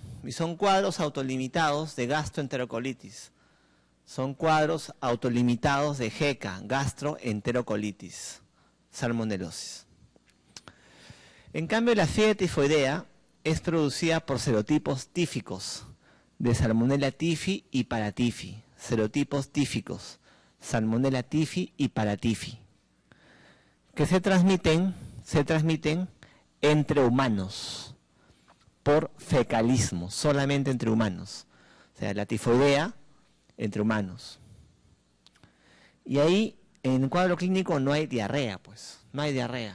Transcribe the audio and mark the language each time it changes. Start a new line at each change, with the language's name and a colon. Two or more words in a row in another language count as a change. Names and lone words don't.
Spanish: Y son cuadros autolimitados de gastroenterocolitis. Son cuadros autolimitados de GECA, gastroenterocolitis, salmonelosis. En cambio, la fiebre tifoidea es producida por serotipos tíficos de Salmonella tifi y Paratifi. Serotipos tíficos, Salmonella tifi y Paratifi, que se transmiten entre humanos, por fecalismo, solamente entre humanos. O sea, la tifoidea entre humanos. Y ahí, en el cuadro clínico no hay diarrea, pues, no hay diarrea.